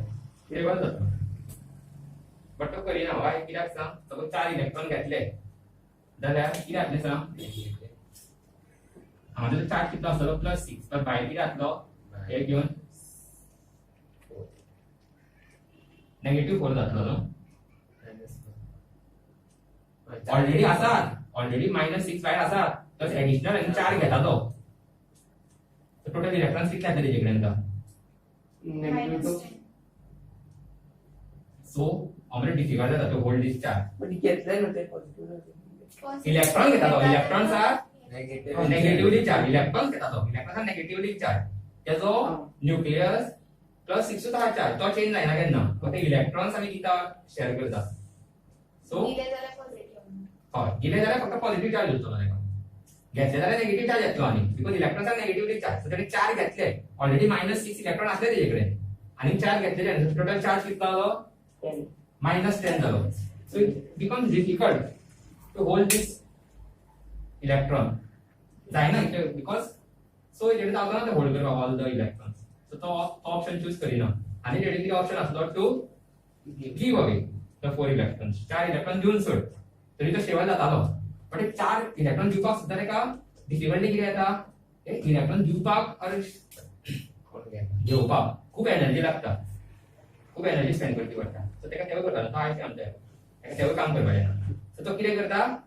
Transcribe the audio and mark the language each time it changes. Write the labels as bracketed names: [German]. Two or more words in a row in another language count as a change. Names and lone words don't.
[Konkani] स्टेबल जातलो बट तो करिना वाय कित्याक सांग सपोज 4 इलेक्ट्रॉन घेतले जाल्यार कितें जातलें सांग हांगा चार्ज कितलो आसतलो +6 पण भायर कितें जातलो हे घेवन -4 जातलो न्हू ऑलरेडी आसात ऑलरेडी -6 भायर आसात [English] plus additional [Konkani] आनी 4 घेता तो [English] total electrons [Konkani] कितले जातले तेजे कडेन आतां नेगेटिव्ह सो आमरे डिफिकल्ट जाता [English] to hold this charge [Marathi] पण घेतलंय ना ते पॉझिटिव्ह [Konkani] इलेक्ट्रॉन घेता तो [English] electrons are negatively charge [Konkani] इलेक्ट्रॉन घेता तो [English] electron negatively charge [Konkani] त्याचो न्यूक्लियस प्लस 6 हा चार्ज तो चेंज जायना केन्ना फक्त इलेक्ट्रॉन्स आमी किता शेअर करता सो हय गेले जाल्यार फक्त पॉझिटिव्ह चार्ज उरतलो ताका घेतले जाल्यार नेगेटिव्ह चार्ज येतलो आनी [English] because electrons are negatively charge so [Konkani] ताणे 4 घेतले ऑलरेडी -6 इलेक्ट्रॉन आसले तेजे कडेन आनी 4 घेतलेले [English] total charge [Konkani] कितलो जालो -10 जालो [English] so it becomes difficult to hold this electron [Konkani] जायना बिकॉज सो इट जावना ते होल्ड करपाक ऑल [English] the electrons [Konkani] सो तो ऑप्शन चूज करिना आनी तेजे कितें ऑप्शन आसलो [English] to give away the 4 electrons [Konkani] 4 इलेक्ट्रॉन दिवन सोड तरी तो स्टेबल जातालो बट 4 इलेक्ट्रॉन दिवपाक सुद्दां तेका डिफिकल्टी कितें येता इलेक्ट्रॉन दिवपाक और घेवपाक खूब एनर्जी लागता खूब एनर्जी स्पेंड करची पडटा सो तेका तेवो करता तो आयचे आमचे तेका तेवो काम करपाक जायना सो तो कितें करता